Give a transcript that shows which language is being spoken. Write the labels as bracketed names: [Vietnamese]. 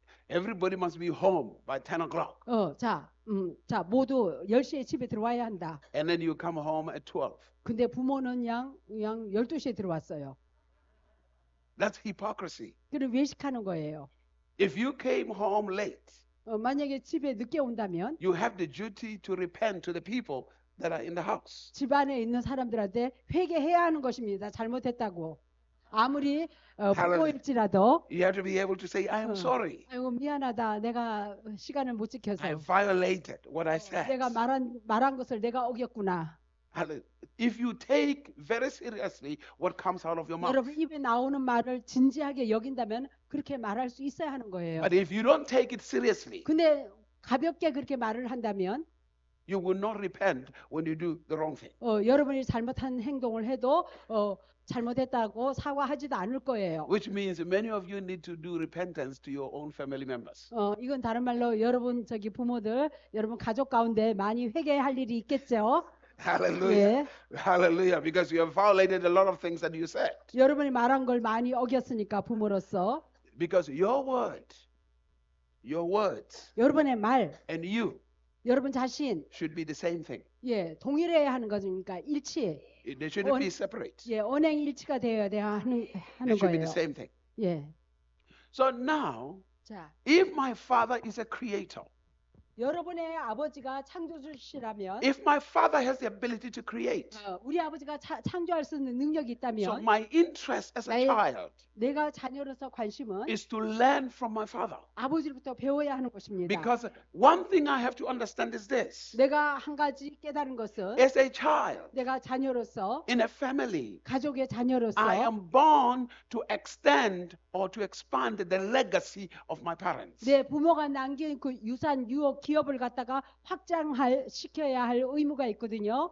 [English] Everybody must be home by 10 o'clock. [Korean] 자, 모두 10시에 집에 들어와야 한다. [English] And then you come home at 12. [Korean] 근데 부모는 양 12시에 들어왔어요. [English] That's hypocrisy. [Korean] 그럼 외식하는 거예요. [English] If you came home late, [Korean] 만약에 집에 늦게 온다면 [English] you have the duty to repent to the people that are in the house. [Korean] 집 안에 있는 사람들한테 회개해야 하는 것입니다. 잘못했다고. 아무리 부모일지라도 [English] You have to be able to say, I am sorry. [Korean] 아이고 미안하다. 내가 시간을 못 지켜서 [English] I violated what I said. [Korean] 내가 말한 것을 내가 어겼구나. [English] If you take very seriously what comes out of your mouth. [Korean] 여러분 입에 나오는 말을 진지하게 여긴다면 그렇게 말할 수 있어야 하는 거예요. [English] But if you don't take it seriously, [Korean] 근데 가볍게 그렇게 말을 한다면 [English] you will not repent when you do the wrong thing. [Korean] 여러분이 잘못한 행동을 해도 잘못했다고 사과하지도 않을 거예요. [English] Which means many of you need to do repentance to your own family members. [Korean] 이건 다른 말로 여러분 부모들, 여러분 가족 가운데 많이 회개할 일이 있겠죠. [English] Hallelujah. [Korean] 예. [English] Hallelujah. Because you have violated a lot of things that you said. [Korean] 여러분이 말한 걸 많이 어겼으니까 부모로서 [English] Because your words, [Korean] 여러분의 말, [English] and you [Korean] 여러분 자신 [English] should be the same thing. [Korean] 동일해야 하는 거니까 일치. [English] They shouldn't be separate. [Korean] 언행일치가 되어야 하는 [English] They should be [Korean] 거예요. [English] the same thing. [Korean] 예. [English] So now, [Korean] 자, [English] if my father is a creator, [Korean] 여러분의 아버지가 창조주시라면 [English] if my father has the ability to create, [Korean] 우리 아버지가 창조할 수 있는 능력이 [English] so [Korean] 있다면 [English] my interest as a child [Korean] 내가 자녀로서 관심은 [English] is to learn from my father. [Korean] 아버지로부터 배워야 하는 것입니다. [English] Because one thing I have to understand is this. [Korean] 내가 한 가지 깨달은 것은 [English] As a child, [Korean] 내가 자녀로서 [English] in a family, [Korean] 가족의 자녀로서 [English] I am born to extend or to expand the legacy of my parents. [Korean] 내 부모가 남긴 그 유산, 유업, 기업을 갖다가 시켜야 할 의무가 있거든요.